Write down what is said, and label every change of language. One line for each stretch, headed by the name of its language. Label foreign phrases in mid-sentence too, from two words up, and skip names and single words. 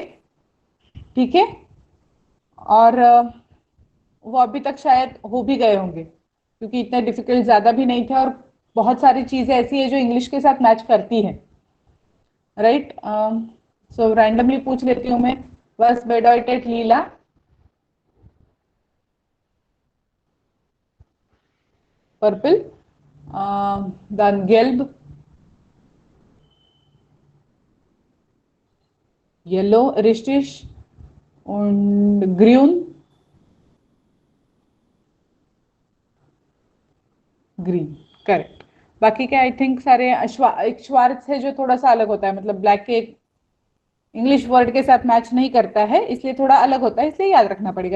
Hindi: ठीक है, और वो अभी तक शायद हो भी गए होंगे, क्योंकि इतने डिफिकल्ट ज्यादा भी नहीं थे, और बहुत सारी चीजें ऐसी है जो इंग्लिश के साथ मैच करती है। राइट, सो रैंडमली पूछ लेती हूँ मैं,
German: was bedeutet lila,
Hindi: पर्पल,
German: dann gelb, yellow, richtig, und grün,
English: green, correct.
Hindi: बाकी के आई थिंक सारे एक श्वार्ट्स है जो थोड़ा सा अलग होता है, मतलब ब्लैक के इंग्लिश वर्ड के साथ मैच नहीं करता है, इसलिए थोड़ा अलग होता है, इसलिए याद रखना पड़ेगा।